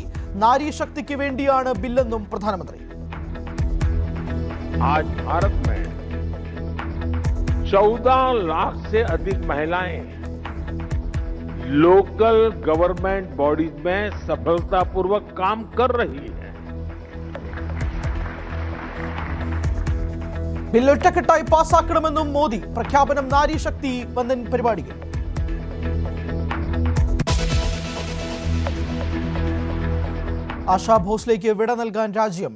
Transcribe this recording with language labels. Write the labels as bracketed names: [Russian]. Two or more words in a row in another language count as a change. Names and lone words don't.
[Malayalam] നാരീശക്തിക്ക് വേണ്ടിയാണ് ബില്ലെന്നും പ്രധാനമന്ത്രി. [Hindi] 14 लाख से अधिक महिलाएं [English] local government bodies [Hindi] में सफलतापूर्वक काम कर रही हैं. [Malayalam] ബിൽ ഒറ്റക്കെട്ടായി പാസാക്കണമെന്നും മോദി. പ്രഖ്യാപനം നാരീശക്തി വന്ദൻ പരിപാടികൾ. ആശാ ഭോസ്ലേക്ക് വിട നൽകാൻ രാജ്യം.